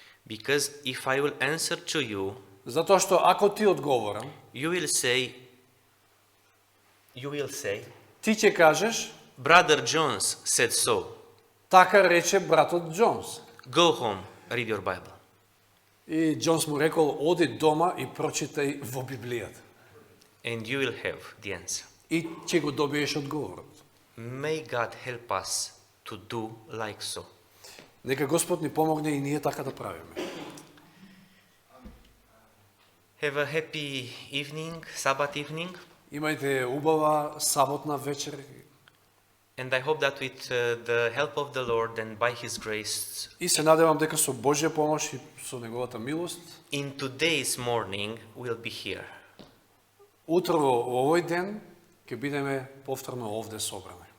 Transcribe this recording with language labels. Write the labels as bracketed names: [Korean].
[English] because if I will answer to you, [Macedonian] затоа што ако ти одговорам, [English] you will say, [Macedonian] ти ќе кажеш: [English] Brother Jones said so. [Macedonian] така рече братот Джонс. [English] Go home, read your Bible. [Macedonian] И Джонс му рекол: оди дома и прочитај во Библијата. [English] And you will have the answer. [Macedonian] И ќе го добиеш одговорот. [English] May God help us to do like so. [Macedonian] Нека Господ ни помогне и ние така да правиме. [English] Have a happy evening, Sabbath evening. [Macedonian] Имајте убава саботна вечер [English] And I hope that with the help of the Lord and by His grace, [Macedonian] и се надевам дека со Божја помош и со неговата милост, [English] in today's morning we'll be here. [Macedonian] утро во овој ден ќе бидеме повторно овде собрани.